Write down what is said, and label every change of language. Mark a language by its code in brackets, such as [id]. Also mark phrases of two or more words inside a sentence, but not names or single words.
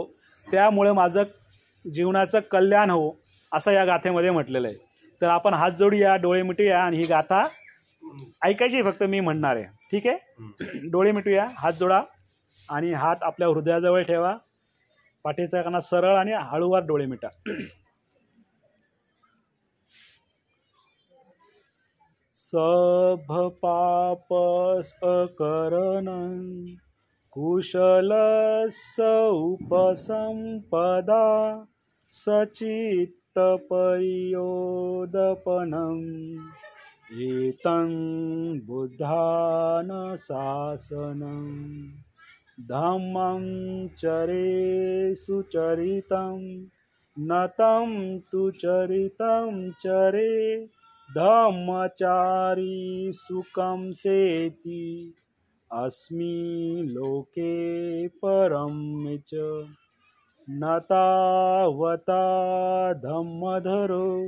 [mr] त्यामुळे माझं जीवनाचं कल्याण हो असं या गाथेमध्ये म्हटलेलं आहे. तर आपण हात जोडूया, डोळे मिटूया आणि ही गाथा ऐकायची फक्त मी म्हणणार आहे. ठीक आहे? डोळे मिटूया, हात जोडा आणि हात आपल्या हृदयाजवळ ठेवा. पाठीचा कणा सरळ आणि हळूवार डोळे मिटा. [pi] सब पापस अकरणं कुशलस्य उपसंपदा सचित्त परियोदपनं एतं बुद्धान शासनं धम्मं चरे सुचरितं नतं तु चरितं चरे धम्मचारी सुखं सेति अस्मि लोके परं च न तावता धम्मधरो